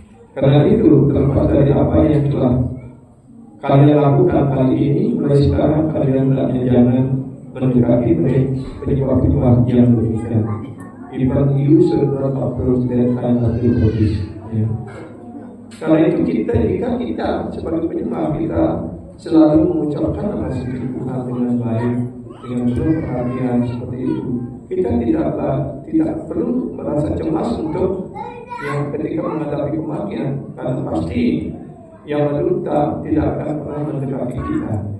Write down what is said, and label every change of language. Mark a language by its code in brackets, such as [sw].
[id] Karena itu terlepas dari apa yang telah kalian lakukan kali ini, mulai sekarang kalian jangan mendekati penyembah-penyembah yang demikian. [en] Even you should not approach that kind of devotees. [id] Karena itu jika kita sebagai penyembah, kita selalu mengucapkan nama suci Tuhan dengan baik, dengan penuh perhatian seperti itu. Kita tidak perlu merasa cemas untuk ketika menghadapi kematian, karena pasti yang menderita tidak akan pernah mendekati kita.